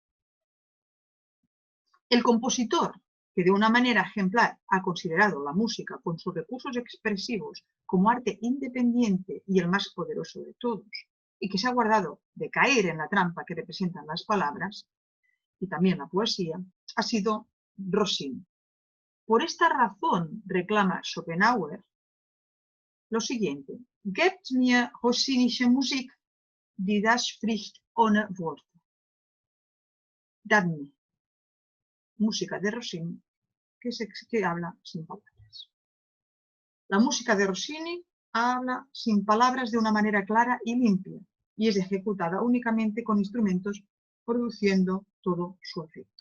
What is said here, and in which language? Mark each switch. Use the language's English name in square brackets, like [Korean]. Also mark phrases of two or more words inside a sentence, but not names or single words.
[Spanish] El compositor, que de una manera ejemplar ha considerado la música con sus recursos expresivos como arte independiente y el más poderoso de todos, y que se ha guardado de caer en la trampa que representan las palabras, y también la poesía, ha sido Rossini. Por esta razón reclama Schopenhauer lo siguiente: [German] Gebt mir rossinische Musik, die das spricht ohne Worte. [Spanish] Dadme música de Rossini que habla sin palabras. La música de Rossini habla sin palabras de una manera clara y limpia y es ejecutada únicamente con instrumentos, produciendo todo su efecto.